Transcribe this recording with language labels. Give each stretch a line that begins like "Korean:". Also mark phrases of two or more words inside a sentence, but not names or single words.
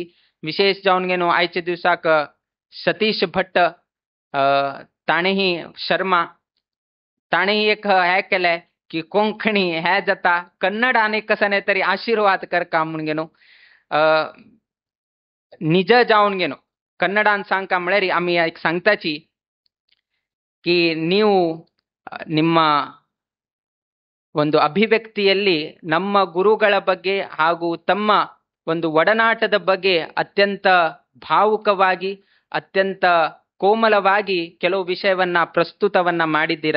Konkani: विशेष जावन गेनू आयच्या दिवसाक सतीश भट्ट ताणेही शर्मा ताणेही एक हे केले की कोंकणी हे जाता कन्नड आणि कसं तरी आशीर्वाद करका म्हणून गेनू निज जावन गेनू कन्नडान सांगका म्हळ्यार आम्ही एक सांगताची की
Kannada: ನೀವು ನಿಮ್ಮ ಒಂದು ಅಭಿವ್ಯಕ್ತಿಯಲ್ಲಿ ನಮ್ಮ ಗುರುಗಳ ಬಗ್ಗೆ ಹಾಗೂ ತಮ್ಮ ಒಂದು ಒಡನಾಟದ ಬಗ್ಗೆ ಅತ್ಯಂತ ಭಾವುಕವಾಗಿ ಅತ್ಯಂತ ಕೋಮಲವಾಗಿ ಕೆಲವು ವಿಷಯವನ್ನ ಪ್ರಸ್ತುತವನ್ನ ಮಾಡಿದ್ದೀರಾ.